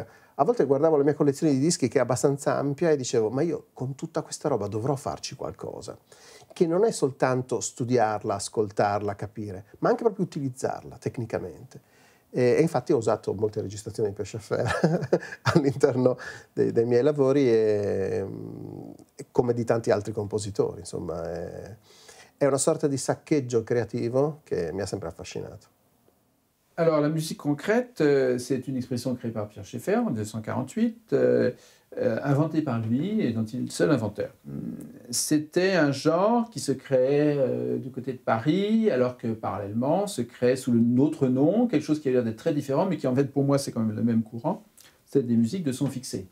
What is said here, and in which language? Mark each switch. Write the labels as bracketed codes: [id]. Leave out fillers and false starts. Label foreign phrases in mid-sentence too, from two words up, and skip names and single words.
[it] A volte guardavo la mia collezione di dischi che è abbastanza ampia e dicevo, ma io con tutta questa roba dovrò farci qualcosa, che non è soltanto studiarla, ascoltarla, capire, ma anche proprio utilizzarla tecnicamente. E infatti ho usato molte registrazioni di Pierre Schaeffer all'interno dei miei lavori e come di tanti altri compositori. Insomma, è una sorta di saccheggio creativo che mi ha sempre affascinato. [fr] Alors, la musique concrète, c'est une expression créée par Pierre Schaeffer en 1948, inventée par lui et dont il est le seul inventeur. C'était un genre qui se créait du côté de Paris, alors que parallèlement se créait sous notre nom, quelque chose qui a l'air d'être très différent, mais qui en fait pour moi c'est quand même le même courant, c'est des musiques de son fixé.